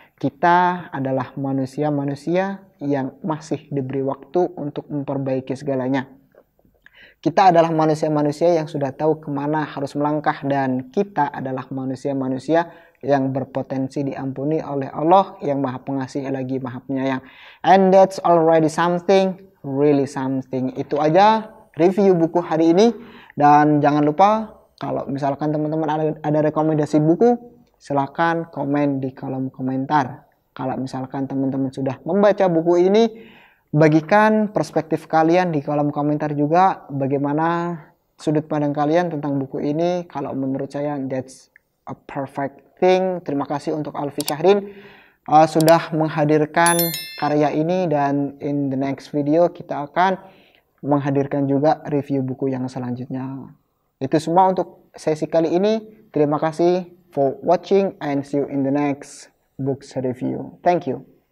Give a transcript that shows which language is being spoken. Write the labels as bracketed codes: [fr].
[id] Kita adalah manusia-manusia yang masih diberi waktu untuk memperbaiki segalanya. Kita adalah manusia-manusia yang sudah tahu kemana harus melangkah, dan kita adalah manusia-manusia yang berpotensi diampuni oleh Allah yang Maha Pengasih lagi Maha Penyayang. [en] And that's already something, really something. [id] Itu aja review buku hari ini, dan jangan lupa kalau misalkan teman-teman ada rekomendasi buku, silakan komen di kolom komentar. Kalau misalkan teman-teman sudah membaca buku ini, bagikan perspektif kalian di kolom komentar juga, bagaimana sudut pandang kalian tentang buku ini. Kalau menurut saya [en] that's a perfect thing. [id] Terima kasih untuk Alfi Syahrin sudah menghadirkan karya ini, dan [en] in the next video [id] kita akan menghadirkan juga review buku yang selanjutnya. Itu semua untuk sesi kali ini. Terima kasih [en] for watching and see you in the next books review. Thank you.